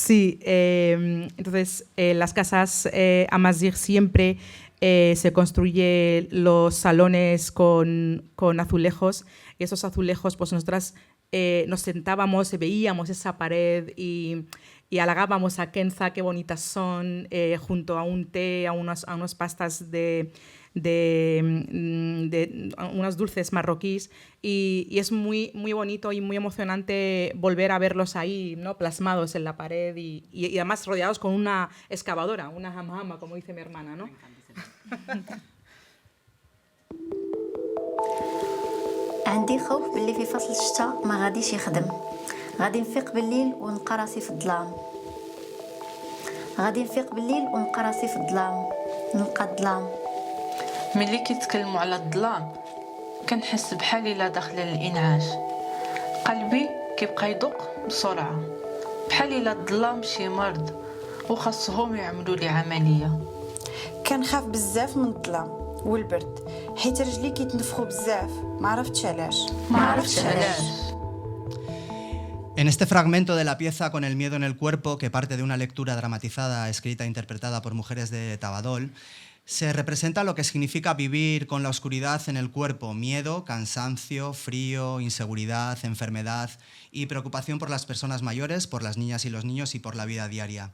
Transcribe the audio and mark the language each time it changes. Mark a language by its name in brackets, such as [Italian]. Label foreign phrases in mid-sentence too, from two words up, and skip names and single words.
[Spanish] Sí, entonces las casas Amazigh siempre se construyen los salones con azulejos, y esos azulejos, pues nosotras nos sentábamos y veíamos esa pared y halagábamos a Kenza, qué bonitas son, junto a un té, a unas pastas de unos dulces marroquíes, y es muy, muy bonito y muy emocionante volver a verlos ahí, ¿no? Plasmados en la pared y además rodeados con una excavadora, una hamhama, como dice mi hermana, ¿no? [Arabic] عندي خوف باللي في فصل الشتاء ما غاديش يخدم غادي نفيق بالليل ونلقى راسي في الظلام غادي نفيق بالليل ونلقى راسي في الظلام نلقى الظلام ملي كيتكلموا على الظلام كنحس بحالي لا داخله للانعاش قلبي كيبقى يدق بسرعه بحالي لا الظلام شي مرض وخاصهم يعملوا لي عمليه كنخاف بزاف من الظلام والبرد حيت رجلي كيتنفخوا بزاف ما عرفتش علاش [Spanish] En este fragmento de la pieza Con el miedo en el cuerpo, que parte de una lectura dramatizada, escrita e interpretada por mujeres de Tabadol, se representa lo que significa vivir con la oscuridad en el cuerpo: miedo, cansancio, frío, inseguridad, enfermedad y preocupación por las personas mayores, por las niñas y los niños y por la vida diaria.